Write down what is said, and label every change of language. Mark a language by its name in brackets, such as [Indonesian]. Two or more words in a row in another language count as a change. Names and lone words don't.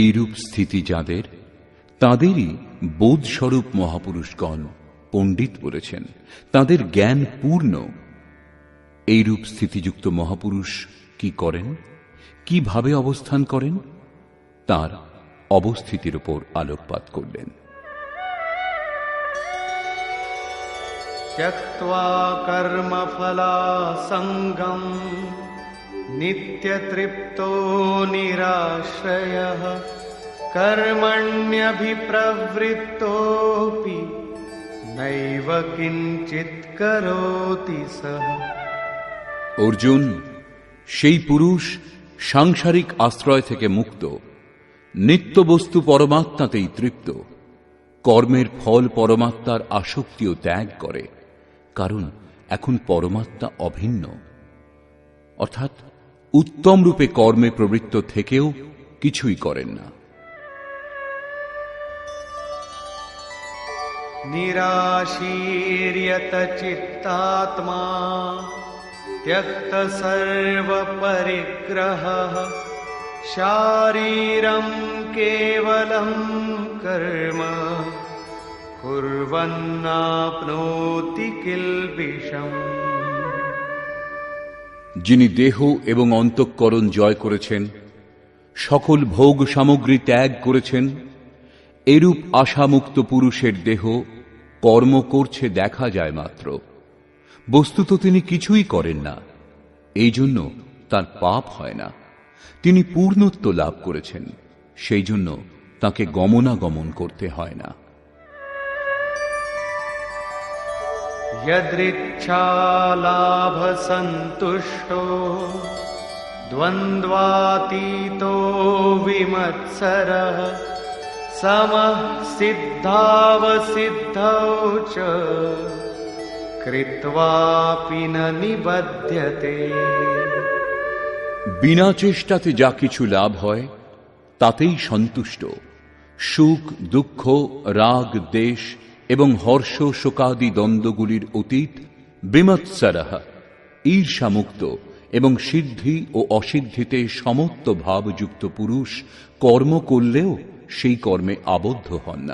[Bangla] এইরূপ স্থিতি যাদের, তাঁদেরই বোধস্বরূপ মহাপুরুষগণ পণ্ডিত বলেছেন, তাঁদের জ্ঞান পূর্ণ। এইরূপ স্থিতিযুক্ত মহাপুরুষ কি করেন, কিভাবে অবস্থান করেন, তার অবস্থিতির উপর আলোকপাত করলেন। [Sanskrit] त्यक्त्वा कर्मफलासङ्गम् नित्यतृप्तो निराश्रयः कर्मण्यभिप्रवृत्तोऽपि नैव किञ्चित् करोति सः। [Bangla] অর্জুন, সেই পুরুষ সাংসারিক আশ্রয় থেকে মুক্ত, নিত্য বস্তু পরমাত্মাতেই তৃপ্ত, কর্মের ফল পরমাত্মার আসক্তিও ত্যাগ করে, কারণ এখন পরমাত্মা অভিন্ন, অর্থাৎ উত্তম রূপে কর্মে প্রবৃত্ত থেকেও কিছুই করেন না। [Sanskrit] निराशीर्यत चित्तात्मा त्यक्त सर्व परिग्रहः शारीरं केवलं कर्म कुर्वन्नाप्नोति किल्बिषम्। [Bangla] যিনি দেহ এবং অন্তঃকরণ জয় করেছেন, সকল ভোগ সামগ্রী ত্যাগ করেছেন, এরূপ আশামুক্ত পুরুষের দেহ কর্ম করছে দেখা যায় মাত্র, বস্তুত তিনি কিছুই করেন না, এই জন্য তার পাপ হয় না। তিনি পূর্ণত্ব লাভ করেছেন, সেই জন্য তাকে গমনাগমন করতে হয় না। [Sanskrit] यदृच्छालाभ सन्तुष्टो द्वन्द्वातीतो विमत्सरः समः सिद्धावसिद्धौ च कृत्वापि न निबध्यते। [Bangla] বিনা চেষ্টাতে যা কিছু লাভ হয় তাতেই সন্তুষ্ট, সুখ দুঃখ রাগ দেশ এবং হর্ষ শোকাদি দ্বন্দ্বগুলির অতীত, বিমৎসরঃ ঈর্ষামুক্ত এবং সিদ্ধি ও অসিদ্ধিতে সমত্ব ভাবযুক্ত পুরুষ কর্ম করলেও সেই কর্মে আবদ্ধ হন না।